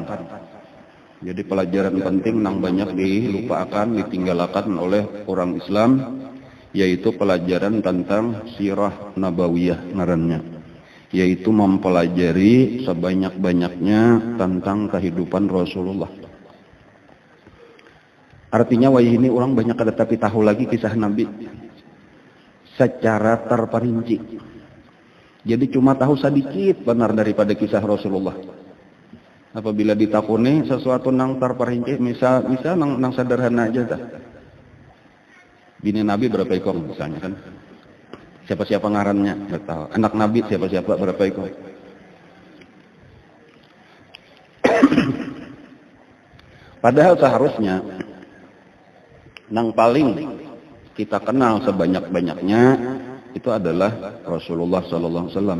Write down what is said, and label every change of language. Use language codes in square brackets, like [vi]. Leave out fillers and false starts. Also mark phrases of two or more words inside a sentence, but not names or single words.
[id] Jadi pelajaran penting nang banyak dilupakan, ditinggalkan oleh orang Islam, yaitu pelajaran tentang sirah nabawiyah ngarannya, yaitu mempelajari sebanyak-banyaknya tentang kehidupan Rasulullah. Artinya wah ini orang banyak ada tapi tahu lagi kisah Nabi secara terperinci. Jadi cuma tahu sedikit benar daripada kisah Rasulullah. Apabila ditakuni sesuatu nang terperinci, misal nang sederhana aja dah. Bini Nabi berapa ekor misalnya kan? Siapa-siapa ngarannya, nggak tahu. Anak Nabi siapa-siapa berapa ekor. Padahal seharusnya yang paling kita kenal sebanyak-banyaknya itu adalah Rasulullah [ar] صلى الله عليه وسلم.